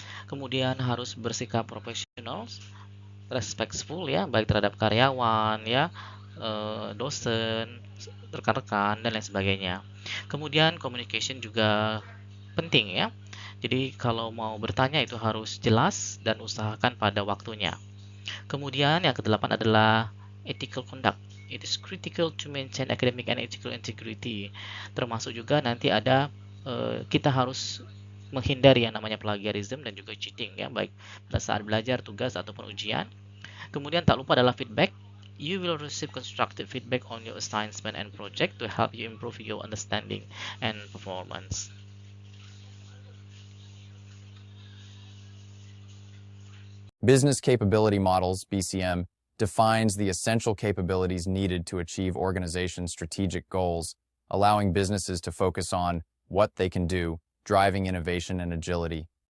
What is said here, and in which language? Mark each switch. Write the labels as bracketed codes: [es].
[id] Kemudian harus bersikap profesional, respectful, ya, baik terhadap karyawan, ya, dosen, rekan-rekan dan lain sebagainya. Kemudian communication juga penting, ya. Jadi kalau mau bertanya itu harus jelas dan usahakan pada waktunya. Kemudian yang kedelapan adalah ethical conduct. [en] It is critical to maintain academic and ethical integrity. [id] Termasuk juga nanti ada kita harus menghindari yang namanya plagiarism dan juga cheating, ya, baik pada saat belajar, tugas ataupun ujian. Kemudian tak lupa adalah feedback. [en] You will receive constructive feedback on your assignment and project to help you improve your understanding and performance. Business Capability Models, BCM, defines the essential capabilities needed to achieve organizations' strategic goals, allowing businesses to focus on what they can do, driving innovation and agility.